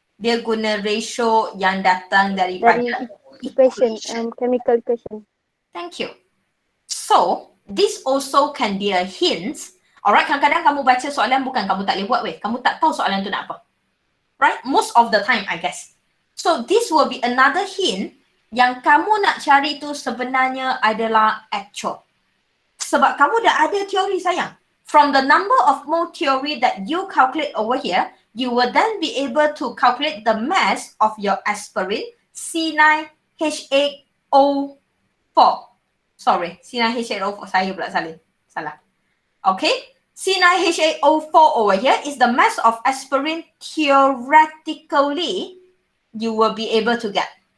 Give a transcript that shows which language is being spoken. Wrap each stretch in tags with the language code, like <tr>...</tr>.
<ms>Dia guna ratio yang datang daripada</ms> <en>equation, chemical equation. Thank you. So, this also can be a hint.</en> <ms>Alright, kadang-kadang kamu baca soalan bukan kamu tak boleh buat weh. Kamu tak tahu soalan tu nak apa. Right?</ms> <en>Most of the time, I guess. So, this will be another hint</en> <ms>yang kamu nak cari tu sebenarnya adalah</ms> <en>actual.</en> <ms>Sebab kamu dah ada teori sayang.</ms> <en>From the number of mole theory that you calculate over here, you will then be able to calculate the mass of your aspirin C9H8O4. Sorry, C9H8O4.</en> <ms>Saya pula salah.</ms> <en>Okay, C9H8O4 over here is the mass of aspirin theoretically you will be able to get.</en>